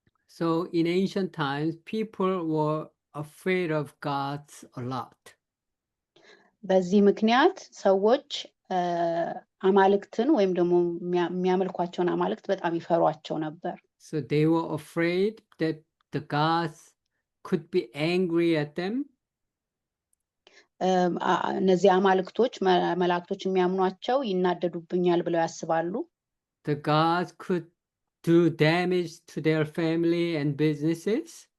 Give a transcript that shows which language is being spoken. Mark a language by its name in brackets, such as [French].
[English] So in ancient times, people were afraid of gods a lot. [Amharic] በዚህ ምክንያት ሰዎች አማልክትን ወይም ደግሞ የሚያመልኳቸውን አማልክት በጣም ይፈሯቸው ነበር። [English] So they were afraid that the gods could be angry at them. [Amharic] እነዚህ አማልክቶች መላእክቶች የሚያምኗቸው ይናደዱብኛል ብለው ያስባሉ። [English] The gods could do damage to their family and businesses.